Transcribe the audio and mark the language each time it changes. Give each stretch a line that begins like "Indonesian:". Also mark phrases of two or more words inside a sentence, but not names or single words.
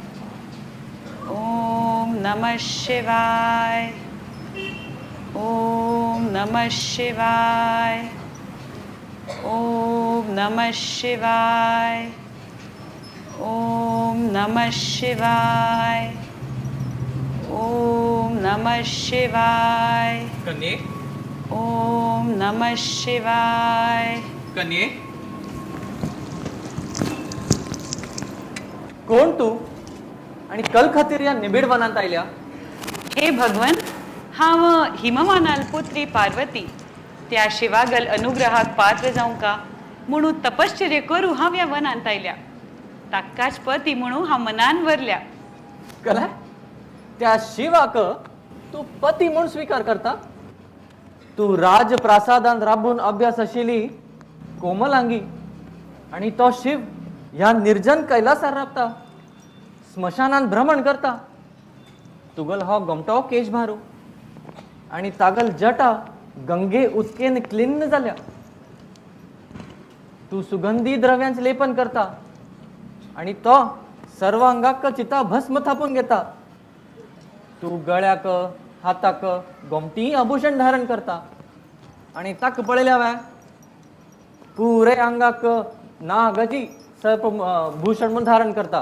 Sanskrit: ओम नमः शिवाय ओम नमः शिवाय ओम नमः शिवाय ओम नमः शिवाय ओम नमः शिवाय
Konkani: कन्ये
Sanskrit: ओम नमः शिवाय
Konkani: कन्ये कोण तू आणि कल खातीर या निबिड वनांत आयल्या हे भगवन हांव हिमवानाल पुत्री पार्वती त्या शिवागल अनुग्रहाक पात्र जावं का म्हणून तपश्चर्य करू हांव ह्या वनांत आयल्या ताकाच पती म्हणून हांव मनान वरल्या कला त्या शिवाक तू पती म्हूण स्वीकार करता तू राजप्रासादान राबून अभ्यास आशिल्ली कोमलांगी आणि तो शिव ह्या निर्जन कैलासार राबता स्मशानान भ्रमण करता तुगल हो गमटो केश भारू आणि तागल जटा गंगे उदकेन क्लिन्न जाल्या तू सुगंधी द्रव्यांचे लेपन करता आणि तो सर्वांगाक चिता भस्म थापून घेता तू गळ्याक हाताक गोमटी आभूषण धारण करता आणि ताक पळयल्या वे पुरे अंगाक नागाची सर्प भूषण म्हणून धारण करता.